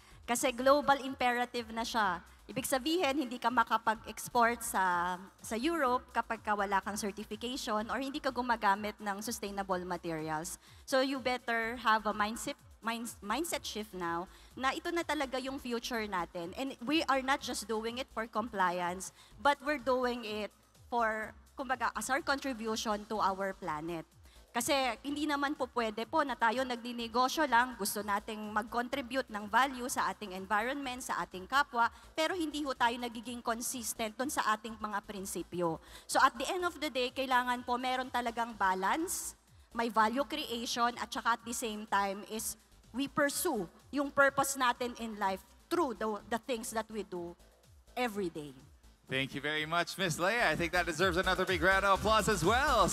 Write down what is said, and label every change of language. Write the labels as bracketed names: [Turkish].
[Filipino] Kasi [English] global imperative [Filipino] na siya. Ibig sabihin, hindi ka makapag-export sa Europe kapag ka wala kang certification or hindi ka gumagamit ng sustainable materials. [English] So you better have a mindset shift now [Filipino] na ito na talaga yung [English] future natin. And we are not just doing it for compliance, but we're doing it for, [Filipino] kumbaga, [English] as our contribution to our planet. [Filipino] Kasi hindi naman po pwede po na tayo nagdinegosyo lang, gusto nating mag-contribute ng value sa ating environment, sa ating kapwa, pero hindi ho tayo nagiging consistent dun sa ating mga prinsipyo. [English] So at the end of the day, [Filipino] kailangan po meron talagang [English] balance, may value creation, at saka at the same time is we pursue yung purpose natin in life through the things that we do every day. Thank you very much, Miss Leia. I think that deserves another big round of applause as well.